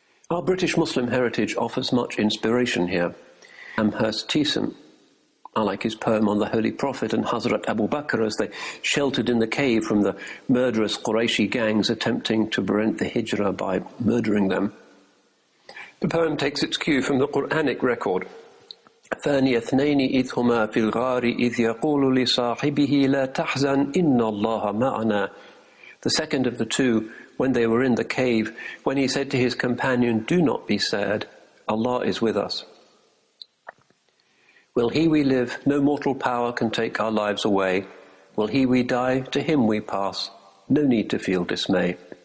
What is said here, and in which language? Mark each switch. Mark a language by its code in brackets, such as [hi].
[en] Our British Muslim heritage offers much inspiration here. Amherst Thiessen, I like his poem on the Holy Prophet and Hazrat Abu Bakr as they sheltered in the cave from the murderous Qurayshi gangs attempting to prevent the hijrah by murdering them. The poem takes its cue from the Quranic record. [ar] ثاني اثنين إذ هما في الغار إذ يقول لصاحبه لا تحزن إن الله معنا. [en] The second of the two, when they were in the cave, when he said to his companion, do not be sad, Allah is with us. Will he we live, no mortal power can take our lives away. Will he we die, to him we pass, no need to feel dismay.